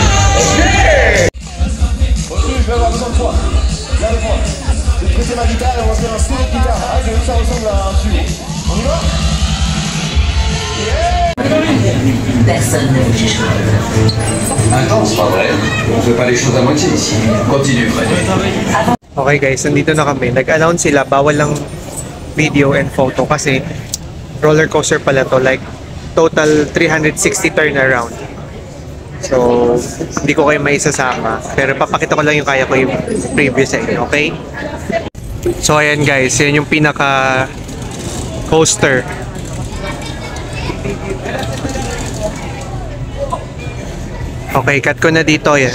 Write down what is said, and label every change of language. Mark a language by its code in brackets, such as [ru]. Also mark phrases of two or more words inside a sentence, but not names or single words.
[fr] Personne ne vous jugera. Attends, c'est pas vrai. On fait pas les choses à moitié ici. Continue, Fred. [en] Okay guys, [tl] nandito na kami. Nag-announce sila, bawal lang [en] video and photo [tl] kasi [en] roller coaster [tl] pala to, [en] like total 360 turnaround. [tl] So, hindi ko kayo maisasama. Pero papakita ko lang yung kaya ko yung preview sa inyo, okay? So, ayan guys, yan yung pinaka coaster. Okay, cut ko na dito. Yan.